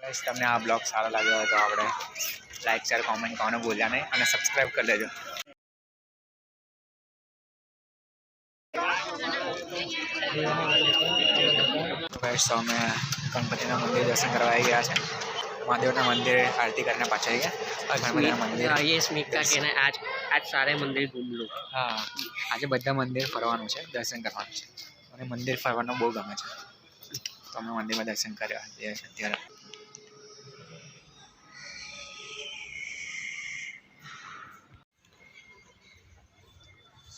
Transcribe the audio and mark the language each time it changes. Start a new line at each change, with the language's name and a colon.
Gujarati: Guys તમને આ blog સારો લાગ્યો હોય તો આપણે લાઈક શેર કોમેન્ટ કરવાનું ભૂલ્યા નહીં, અને સબસ્ક્રાઈબ કરી લેજો। ગાઈસ તો અમે ગણપતિના મંદિર દર્શન કરવા આવી ગયા છે। મહાદેવના મંદિર આરતી કરીને પાછા આવી ગયા। ગણપતિના મંદિર
Hindi: ये स्मित का कहना है आज सारे मंदिर घूम लो।
Gujarati: હા, આજે બધા મંદિર ફરવાનું છે, દર્શન કરવાનું છે। અને મંદિર ફરવાનું બહુ ગમે છે। તો અમે મંદિરમાં દર્શન કર્યા જઈએ છીએ અત્યારે।